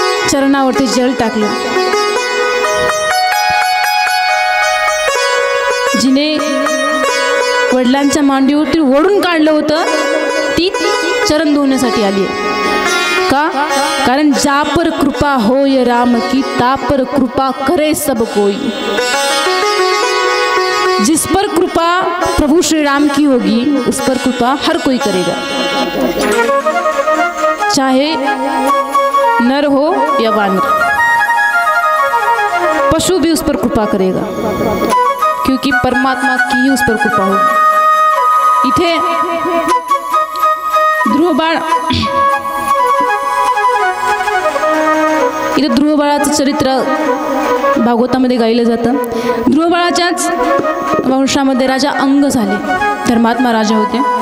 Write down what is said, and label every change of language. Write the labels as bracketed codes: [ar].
[mr] चरणावरती जल टाकलं. जिने वडिलांच्या मांडीवरती ओढून काढलं होतं, ती चरण धुण्यासाठी आली आहे. का? [hi] कारण जा पर कृपा होय राम की, ता पर कृपा करे सब कोई. जिस पर कृपा प्रभु श्री राम की होगी, उस पर कृपा हर कोई करेगा, चाहे नर हो या वानर. पशु भी उस पर कृपा करेगा, क्योंकि परमात्मा की ही उस पर कृपा होगी. [mr] इथे ध्रुव बाळाचं चरित्र भागवतामध्ये गायलं जातं. ध्रुव बाळाच्याच वंशामध्ये राजा अंग झाले, धर्मात्मा राजा होते.